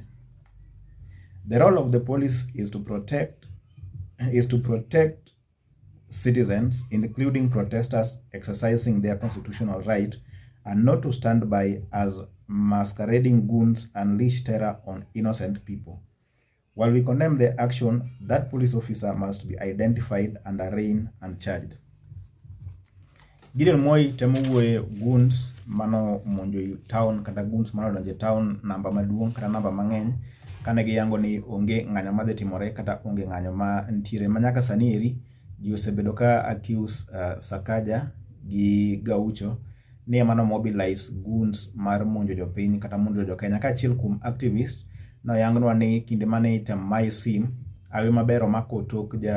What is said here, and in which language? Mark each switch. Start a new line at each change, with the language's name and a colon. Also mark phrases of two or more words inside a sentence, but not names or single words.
English: The role of the police is to protect citizens, including protesters exercising their constitutional right, and not to stand by as masquerading goons unleash terror on innocent people. While we condemn the action, that police officer must be identified and arraigned and charged.
Luo (Kenya and Tanzania): Gideon Moi temo wuoye goons mano monjo town kata goons mano donjo town namba maduong' kata namba mang'eny kane giyango ni onge ng'anyo madhi timore kata onge ng'anyo ma ntiere manyaka sani eri ji osebedo ka accuse Sakaja gi Gaucho ni mano
English: mobilize goons
Luo (Kenya and Tanzania): mar monjo jopiny kata monjo jokenya ka achiel kuom activist no yangnwa ni kinde mane item mai sim awe maber omako tok